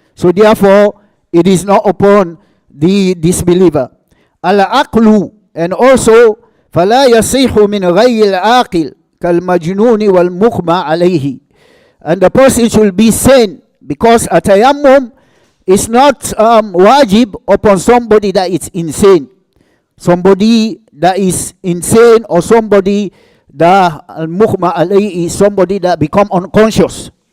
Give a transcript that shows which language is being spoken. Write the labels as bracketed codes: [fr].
[en] So therefore, it is not upon the disbeliever. [ar] Al-aqlu, [en] and also [ar] فَلَا يَصِحُ مِنْ غَيِّ الْعَاقِلِ كَالْمَجْنُونِ وَالْمُغْمَى عَلَيْهِ. [en] And the person should be sane, because a tayammum is not wajib upon somebody that is insane. Somebody that is insane, or somebody that al-mughma alayhi is somebody that become unconscious.